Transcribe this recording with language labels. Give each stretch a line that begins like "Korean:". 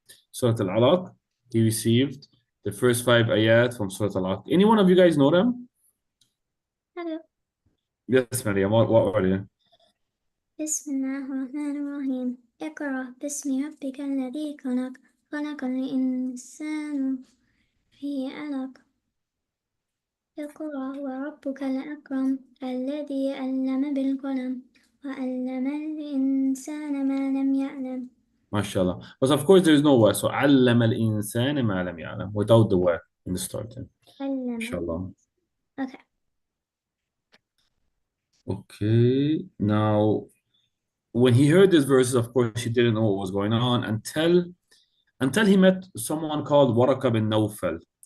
English: Surah Al-Alaq. He received the first 5 ayat from Surah Al-Alaq. Any one of you guys know them? Hello. Yes, Maryam. What are they?
Arabic: بسم الله الرحمن الرحيم اقرأ باسم ربك الذي خلق خلق الإنسان في علق اقرأ وربك الأكرم الذي علم بالقلم وعلم الإنسان ما لم يعلم.
English: MashaAllah. But of course, there is no wa.
Arabic: So, علم الإنسان ما لم يعلم.
English: Without the wa in the starting. MashaAllah. Okay. Okay. Now, when he heard these verses, of course, he didn't know what was going on until he met someone called Waraka bin Nawfal.